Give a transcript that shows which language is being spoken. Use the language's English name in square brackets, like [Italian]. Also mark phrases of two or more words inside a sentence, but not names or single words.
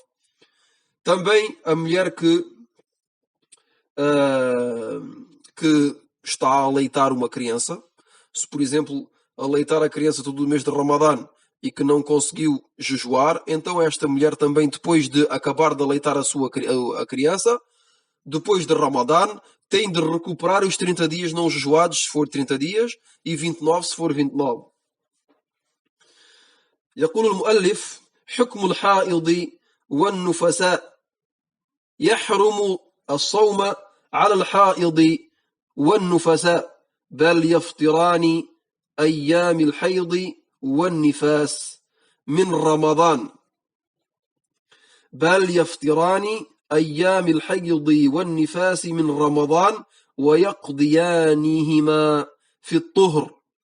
[Portuguese] Também a mulher que está a aleitar uma criança, se por exemplo aleitar a criança todo o mês de Ramadã e que não conseguiu jejuar, então esta mulher também, depois de acabar de aleitar a criança, depois de Ramadã, tem de recuperar os 30 dias não jejuados, se for 30 dias, e 29 se for 29. [Arabic] يقول المؤلف: حكم الحائض والنفساء يحرم الصوم على الحائض والنفساء بل يفطران أيام الحيض والنفاس من رمضان من رمضان ويقضيانهما في الطهر.